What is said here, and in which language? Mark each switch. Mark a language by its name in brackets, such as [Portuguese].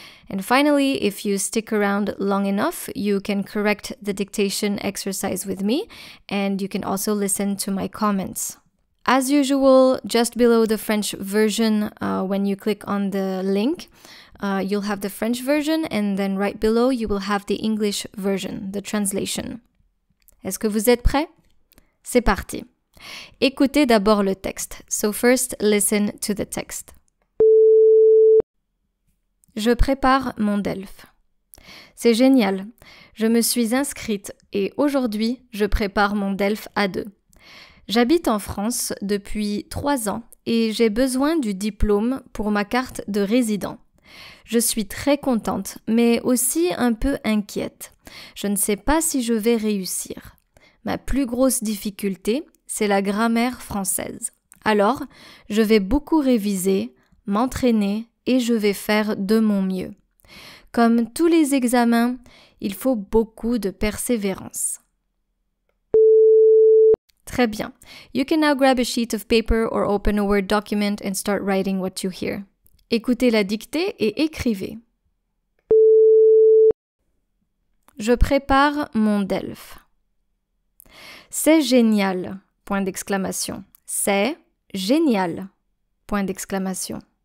[English] And finally, if you stick around long enough, you can correct the dictation exercise with me, and you can also listen to my comments. As usual, just below the French version, when you click on the link, you'll have the French version, and then right below, you will have the English version, the translation. [French] Est-ce que vous êtes prêts? C'est parti. Écoutez d'abord le texte. [English] So first, listen to the text. [French] Je prépare mon DELF. C'est génial. Je me suis inscrite et aujourd'hui, je prépare mon DELF A2. J'habite en France depuis 3 ans et j'ai besoin du diplôme pour ma carte de résident. Je suis très contente, mais aussi un peu inquiète. Je ne sais pas si je vais réussir. Ma plus grosse difficulté, c'est la grammaire française. Alors, je vais beaucoup réviser, m'entraîner et je vais faire de mon mieux. Comme tous les examens, il faut beaucoup de persévérance. Très bien. [English] You can now grab a sheet of paper or open a Word document and start writing what you hear. [French] Écoutez la dictée et écrivez. Je prépare mon DELF. C'est génial! Point d'exclamation. C'est génial! Point d'exclamation.